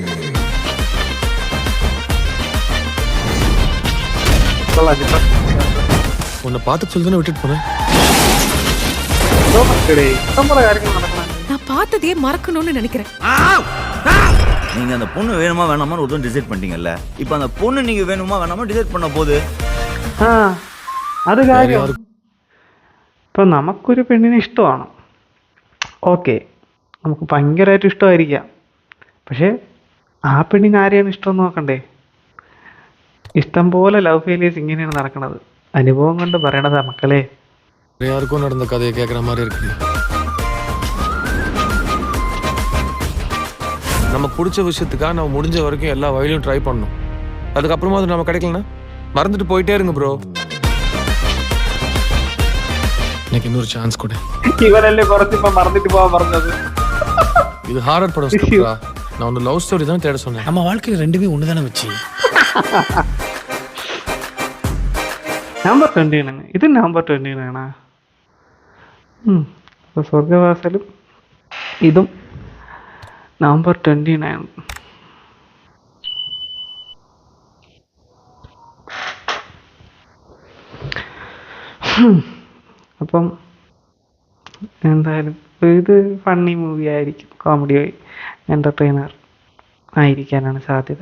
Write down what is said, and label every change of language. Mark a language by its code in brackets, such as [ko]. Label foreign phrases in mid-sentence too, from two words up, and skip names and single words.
[ta] உன்னை பார்த்து சொல்லி தானே விட்டுட்டு போனேன். நான் பார்த்ததே மறக்கணும்னு நினைக்கிறேன். நீங்க அந்த பொண்ணு வேணுமா வேணாமான்னு ஒரு டிசைட் பண்ணிட்டீங்கல்ல, இப்போ அந்த பொண்ணு நீங்க வேணுமா வேணாமா டிசைட் பண்ண போது [ml] അത് കാര്യം. ഇപ്പം നമുക്കൊരു പെണ്ണിനെ ഇഷ്ടമാണ്, ഓക്കെ, നമുക്ക് ഭയങ്കരമായിട്ട് ഇഷ്ടമായിരിക്കാം. പക്ഷേ ആ പെണ്ണിന് ആരെയാണ് ഇഷ്ടം നോക്കണ്ടേ? ഇഷ്ടം പോലെ [en] love failures [ml] ഇങ്ങനെയാണ് നടക്കുന്നത്. അനുഭവം കൊണ്ട് പറയണതാ മക്കളെ. [ta] யாருக்கும் நடந்த கதையை கேட்குற மாதிரி இருக்கு. நமக்கு பிடிச்ச விஷயத்துக்காக நம்ம முடிஞ்ச வரைக்கும் எல்லா வழியிலும் ட்ரை பண்ணணும். அதுக்கப்புறமா அது நம்ம கிடைக்கலன்னா மறந்துட்டு போயிட்டே இருங்க ப்ரோ. எனக்கு இன்னொரு சான்ஸ் கொடு. [ml] ഇവരല്ലേ കുറച്ച് ഇപ്പം മറന്നിട്ട് പോവാൻ പറഞ്ഞത്. [ta] இது ஹாரர் படம் ஸ்கிரிப்டா. நான் ஒரு [en] love story [ta] தான் தேட சொன்னேன். நம்ம வாழ்க்கையில் ரெண்டுமே ஒன்று தானே வச்சு. [ml] നവംബർ 29 ഇത് നവംബർ 29 അപ്പോൾ സ്വർഗവാസലും ഇതും നവംബർ 29. അപ്പം എന്തായാലും ഇത് [en] funny movie [ml] ആയിരിക്കും, [en] comedy entertainer [ml] ആയിരിക്കാനാണ് സാധ്യത.